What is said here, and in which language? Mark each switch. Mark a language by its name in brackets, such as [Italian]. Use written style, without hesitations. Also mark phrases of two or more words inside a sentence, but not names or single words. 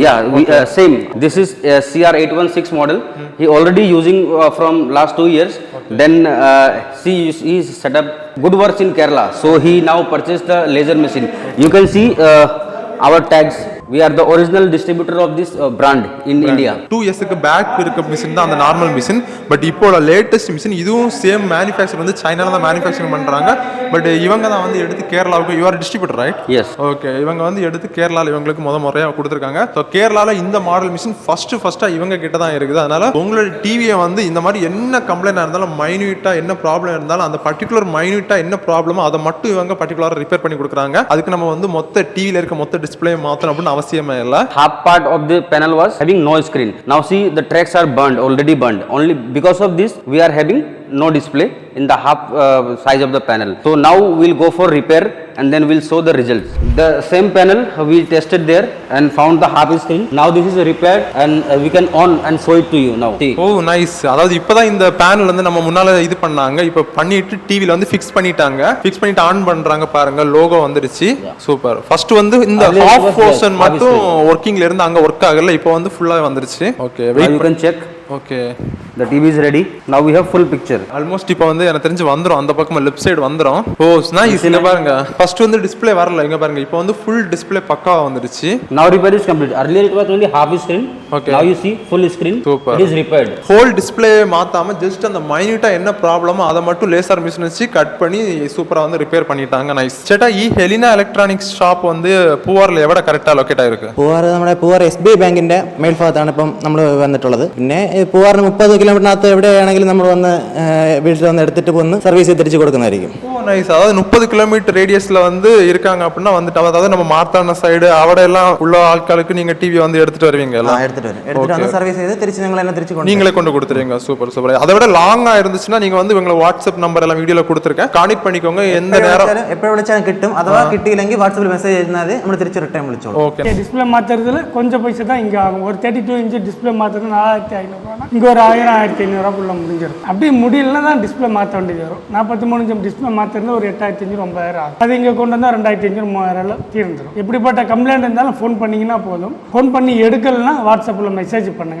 [English] Yeah, okay. Same. This is CR-816 model. He already using from last 2 years. Okay. Then he set up good works in Kerala. So he now purchased the laser machine. Okay. You can see our tags. We are the original distributor of this brand in India. [Tamil] 2 years க்கு பேக் இருக்க மிஷின் தான் அந்த நார்மல் மிஷின். பட் இப்போல [English] latest machine [Tamil] இதுவும் [English] same manufacturer [Tamil] வந்து சைனால தான் மேனுஃபேக்சரிங் பண்றாங்க. பட் இவங்க தான் வந்து எடுத்து கேரளாவுக்கு [English] you are distributor right? [Tamil] எஸ். ஓகே. இவங்க வந்து எடுத்து கேரளால இவங்களுக்கு முறையா கொடுத்திருக்காங்க. சோ கேரளால இந்த [English] model machine [Tamil] ஃபர்ஸ்டா இவங்க கிட்ட தான் இருக்குது. அதனால உங்களோட டிவியை வந்து இந்த மாதிரி என்ன கம்ப்ளைண்டா இருந்தாலும் மைன்யூட்டா என்ன ப்ராப்ளம் இருந்தாலும் அந்த பர்టిక్యులர் மைன்யூட்டா என்ன ப்ராப்ளமோ அதை மட்டும் இவங்க பர்టిక్యులரா ரிப்பேர் பண்ணி கொடுக்குறாங்க. அதுக்கு நம்ம வந்து மொத்த டிவில இருக்க மொத்த டிஸ்ப்ளே மாத்தணும் அப்படின்னு அவசியமே இல்ல. [English] Half part of the panel was having no screen. Now see the tracks are already burned. Only because of this we are having no display in the half size of the panel. So now we'll go for repair and then we'll show the results. The same panel we tested there and found the half screen. Now this is repaired and we can on and show it to you now. See. Oh nice. [Tamil] அதாவது இப்போதான் இந்த பேனல் வந்து நம்ம முன்னால இது பண்ணாங்க. இப்போ பண்ணிட்டு டிவில வந்து ஃபிக்ஸ் பண்ணிட்டாங்க. ஃபிக்ஸ் பண்ணிட்டு ஆன் பண்றாங்க பாருங்க. லோகோ வந்துருச்சு. சூப்பர். ஃபர்ஸ்ட் வந்து இந்த [English] half portion [Tamil] மட்டும் வர்க்கிங்ல இருந்து அங்க வர்க் ஆகல. இப்போ வந்து ஃபுல்லா வந்துருச்சு. ஓகே. [English] You can check. Okay. The TV is ready. Now we have full picture. [Tamil] Almost இப்போ வந்து எனக்கு தெரிஞ்சு வந்துரும். அந்த பக்கமா [English] left side [Tamil] வந்துரும். [English] oh nice. [Tamil] இங்க பாருங்க. ஃபர்ஸ்ட் வந்து டிஸ்ப்ளே வரல. இங்க பாருங்க. இப்போ வந்து [English] full display [Tamil] பக்காவா வந்துருச்சு. [English] Now repair is complete. Earlier it was only half screen. Okay. Now you see full screen. Super. It is repaired. Whole display [Tamil] மாத்தாம just அந்த மைன்யூட்டா என்ன ப்ராப்ளமோ அதை மட்டும் [English] laser machine [Tamil] வச்சு கட் பண்ணி சூப்பரா வந்து ரிப்பேர் பண்ணிட்டாங்க. நைஸ். [Malayalam] ചേട്ടാ ഈ ഹെലിന ഇലക്ട്രോണിക്സ് ഷോപ്പ് வந்து പൂവാറിൽ എവിടെ കറക്റ്റാ ലൊക്കേറ്റ് ആയിരിക്കും? പൂവാർ നമ്മുടെ പൂവാർ SBI ബാങ്കിന്റെ മേൽഭാഗത്താണ് ഇപ്പം നമ്മൾ വന്നിട്ടുള്ളത്. പിന്നെ പൂവാറിന് 30 കിലോമീറ്ററിനകത്ത് എവിടെയാണെങ്കിലും നമ്മൾ വന്ന് വീട്ടിൽ വന്ന് എടുത്തിട്ട് വന്ന് സർവീസ് തിരിച്ചു കൊടുക്കുന്നതായിരിക്കും. [Tamil] ஓ நைஸ். அதாவது 30 கிலோமீட்டர் ரேடியஸ்ல வந்து இருக்காங்க அப்படின்னா வந்துட்டு அதாவது நம்ம மார்த்தான சைடு അവിടെ எல்லாம் உள்ள ஆட்களுக்கு நீங்க டிவி வந்து எடுத்துட்டு வருவீங்க எல்லாம்? எடுத்துட்டு வந்து சர்வீஸ் செய்து திருச்சி நீங்களே கொண்டு கொடுத்துருவீங்க. சூப்பர் சூப்பர். அதை விட லாங்கா இருந்துச்சுன்னா நீங்க வந்து உங்களை [English] WhatsApp number [Tamil] எல்லாம் வீடியோல கொடுத்துருக்கேன். கான்டாக்ட் பண்ணிக்கோங்க. எந்த நேரம் [Malayalam] எப்போ விളിച്ചാലും കിട്ടും. അഥവാ കിട്ടിയില്ലെങ്കിൽ വാട്സ്ആപ്പിൽ മെസ്സേജ് ചെയ്താൽ നമ്മൾ തിരിച്ച് റിട്ടേൺ വിളിച്ചോളൂ. [Tamil] ஓகே. டிஸ்ப்ளே மாத்துறதுல கொஞ்சம் பைசா தான் இங்க ஆகும். ஒரு 32 [English] inch display [Tamil] மாத்துறது 4500 இங்க ஒரு 1500 முடிஞ்சிடும். அப்படி முடியலன்னா தான் டிஸ்ப்ளே மாற்ற வேண்டியது வரும். 43 [English] inch display [Tamil] மாற்ற மாற்றிருந்து ஒரு 8500 9000 ஆகும். அது இங்கே கொண்டு வந்தால் 2500 3000 தீர்ந்துடும். எப்படிப்பட்ட கம்ப்ளைண்ட் இருந்தாலும் ஃபோன் பண்ணிங்கன்னா போதும். ஃபோன் பண்ணி எடுக்கலைன்னா வாட்ஸ்அப்பில் மெசேஜ் பண்ணுங்கள்.